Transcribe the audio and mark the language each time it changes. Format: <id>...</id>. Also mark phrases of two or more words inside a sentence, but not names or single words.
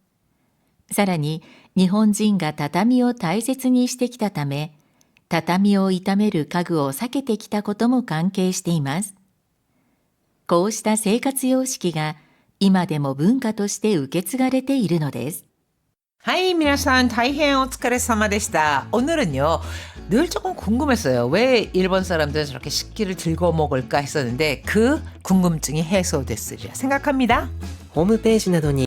<ja>さらに、日本人が畳を大切にしてきたため、畳を傷める家具を避けてきたことも関係しています。こうした生活様式が今でも文化として受け継がれているのです。はい、皆さん大変お疲れ様でした.</ja> <ko>오늘은요. 늘 조금 궁금했어요. 왜 일본 사람들은 저렇게 식기를 들고 먹을까 했었는데 그 궁금증이 해소됐으리라 생각합니다.</ko> <ja>ホームページなどに</ja>